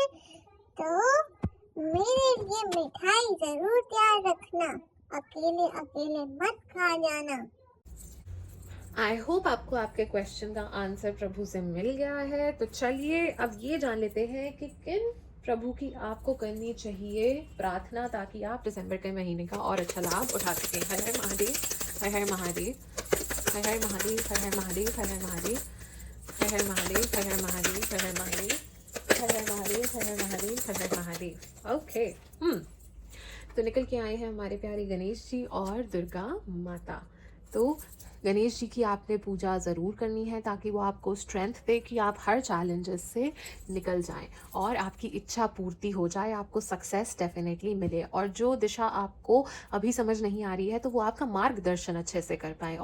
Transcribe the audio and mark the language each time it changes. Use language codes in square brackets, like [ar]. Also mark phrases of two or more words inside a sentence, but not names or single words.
[hi] तो मेरे लिए मिठाई जरूर तैयार रखना, अकेले अकेले मत खा जाना। [en] I hope [hi] आपको आपके क्वेश्चन का आंसर प्रभु से मिल गया है। तो चलिए अब ये जान लेते हैं कि किन प्रभु की आपको करनी चाहिए प्रार्थना, ताकि आप दिसंबर के महीने का और अच्छा लाभ उठा सकें। हर हर महादेव, हर हर महादेव, हर हर महादेव, हर हर महादेव, हर हर महादेव, हर हर महादेव, हर हर महादेव, हर हर महादेव, हर हर महादेव, हर हर महादेव, हर हर महादेव। ओके, तो निकल के आए हैं हमारे प्यारे गणेश जी और दुर्गा माता। तो गणेश जी की आपने पूजा ज़रूर करनी है ताकि वो आपको स्ट्रेंथ दे कि आप हर चैलेंजेस से निकल जाएं और आपकी इच्छा पूर्ति हो जाए, आपको [en] success definitely [hi] मिले और जो दिशा आपको अभी समझ नहीं आ रही है तो वो आपका मार्गदर्शन अच्छे से कर पाए।